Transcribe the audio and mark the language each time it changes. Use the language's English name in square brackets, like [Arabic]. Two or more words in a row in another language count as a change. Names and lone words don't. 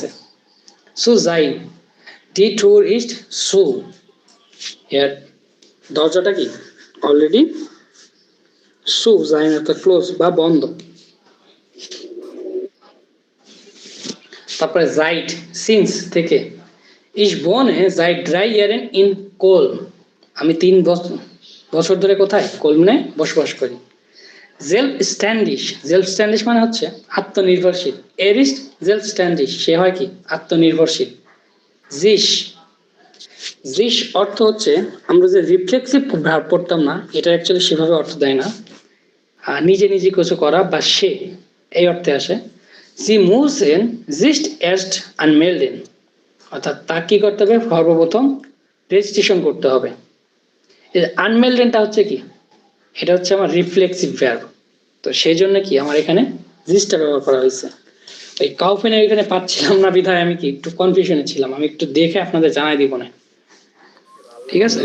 [Bangla] সুজাইন, [German] die Tür ist zu, [Bangla] হিয়ার দরজাটা কি অলরেডি [German] zu sein [Bangla] অর্থাৎ ক্লোজ বা বন্ধ। তারপরে জাইট সিন্স থেকে, [German] ich wohne seit 3 Jahren in Köln, [Bangla] আমি 3 বছর ধরে কোথায় কোলনে বসবাস করি। selbstständig, selbstständig মানে হচ্ছে আত্মনির্ভরশীল। [German] er ist selbstständig, [Bangla] সে হয় কি আত্মনির্ভরশীল। sich, sich অর্থ হচ্ছে আমরা যে রিফ্লেক্সিভ ভার্ব পড়তাম না, এটা অ্যাকচুয়ালি সেভাবে অর্থ দেয় না, নিজে নিজে কিছু করা বা সে এই অর্থে আসে। [German] sie müssen sich erst anmelden, [Bangla] অর্থাৎ তা কি করতে হবে সর্বপ্রথম রেজিস্ট্রেশন করতে হবে। আনমেলডেনটা হচ্ছে কি এটা হচ্ছে আমার রিফ্লেক্সিভ ভার্ব, তো সেই জন্য কি আমার এখানে জিসটা ব্যবহার করা হয়েছে। এই কাউফেনের এখানে পাচ্ছিলাম না বিধায় আমি কি একটু কনফিউশনে ছিলাম, আমি একটু দেখে আপনাদের জানাই দিব না, ঠিক আছে?